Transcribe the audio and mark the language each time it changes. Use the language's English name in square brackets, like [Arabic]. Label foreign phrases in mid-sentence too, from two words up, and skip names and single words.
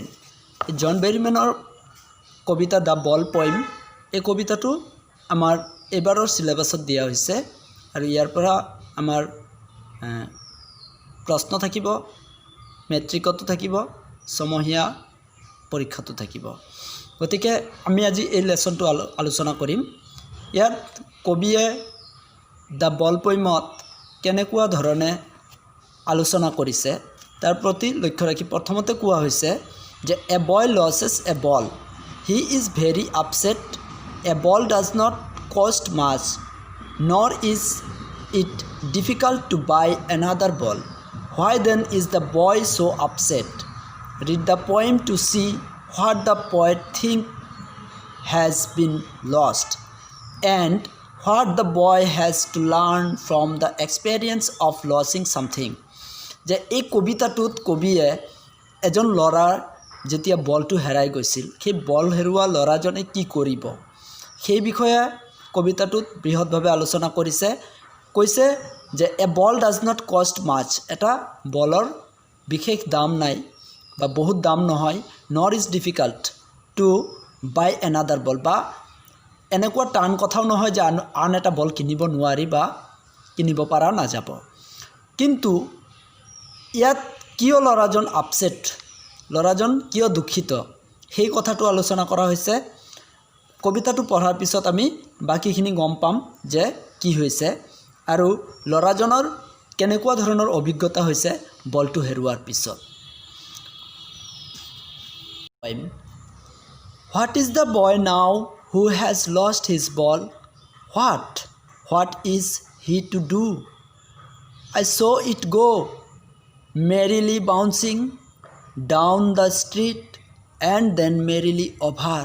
[Assamese] জন বেৰিমেনৰ কবিতা দ্য বল পয়েম এই কবিতাটো আমাৰ এবাৰৰ সিলেবাছত দিয়া হৈছে আৰু ইয়াৰ পৰা আমাৰ প্ৰশ্ন থাকিব, মেট্ৰিকতো থাকিব, সমহীয়া পৰীক্ষাতো থাকিব। গতিকে আমি আজি এই লেসনটো আলোচনা কৰিম। ইয়াত কবিয়ে দ্য বল পয়েমত কেনেকুৱা ধৰণে আলোচনা কৰিছে তাৰ প্ৰতি লক্ষ্য ৰাখি প্ৰথমতে কোৱা হৈছে যে [English] a boy loses a ball. He is very upset. A ball does not cost much, nor is it difficult to buy another ball. Why then is the boy so upset? Read the poem to see what the poet thinks has been lost and what the boy has to learn from the experience of losing something. [Assamese] যে এই কবিতাটোত কবিয়ে এজন ল'ৰাৰ যেতিয়া বলটো হেৰাই গৈছিল সেই বল হেৰুৱা ল'ৰাজনে কি কৰিব সেই বিষয়ে কবিতাটোত বৃহৎভাৱে আলোচনা কৰিছে। কৈছে যে [English] a ball does not cost much, [Assamese] এটা বলৰ বিশেষ দাম নাই বা বহুত দাম নহয়। [English] not is difficult to buy another ball, [Assamese] বা এনেকুৱা টান কথাও নহয় যে আন এটা বল কিনিব নোৱাৰি বা কিনিব পৰা নাযাব। কিন্তু ইয়াত কিয় ল'ৰাজন আপছেট, ল'ৰাজন কিয় দুখিত সেই কথাটো আলোচনা কৰা হৈছে। কবিতাটো পঢ়াৰ পিছত আমি বাকিখিনি গম পাম যে কি হৈছে আৰু ল'ৰাজনৰ কেনেকুৱা ধৰণৰ অভিজ্ঞতা হৈছে বলটো হেৰুৱাৰ পিছত। [English] What is the boy now who has lost his ball? What is he to do? I saw it go merrily bouncing down the street and then merrily over.